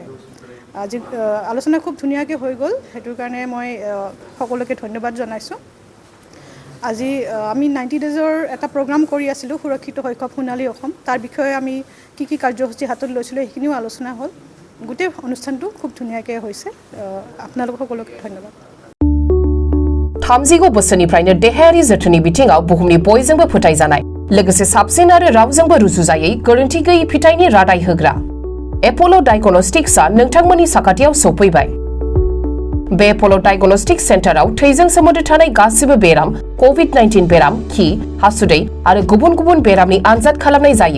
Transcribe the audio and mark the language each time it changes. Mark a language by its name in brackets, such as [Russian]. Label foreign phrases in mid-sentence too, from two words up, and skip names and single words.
[Assamese] আজি আলোচনা খুব ধুনীয়াকৈ হৈ গ'ল, সেইটোৰ কাৰণে মই সকলোকে ধন্যবাদ জনাইছোঁ। আজি আমি 90 ডেজৰ এটা প্ৰগ্ৰাম কৰি আছিলোঁ সুৰক্ষিত শৈশৱ সোণালী অসম, তাৰ বিষয়ে আমি কি কাৰ্যসূচী হাতত লৈছিলোঁ সেইখিনিও আলোচনা হ'ল। গোটেই অনুষ্ঠানটো খুব ধুনীয়াকৈ হৈছে। আপোনালোক সকলোকে ধন্যবাদ। [Bodo] 30 बोसोरनिफ्रायनो देहायारि जोथोननि बिथिङाव बुहुमनि बयजोंबो फोथायजानाय लोगोसे साबसिन आरो रावजोंबो रुजुजायै गोरोन्थि गैयै फिथाइनि रादाय होग्रा एप'ल' डायग्नोस्टिक्सआ नोंथांमोननि साखाथियाव सौफैबाय। बे एप'ल' डायग्नोस्टिक्स सेन्टाराव थैजों सोमोन्दो थानाय गासिबो बेराम, कभिड-19 बेराम, खि, हासुदै आरो गुबुन गुबुन बेरामनि आनजाद खालामनाय जायो।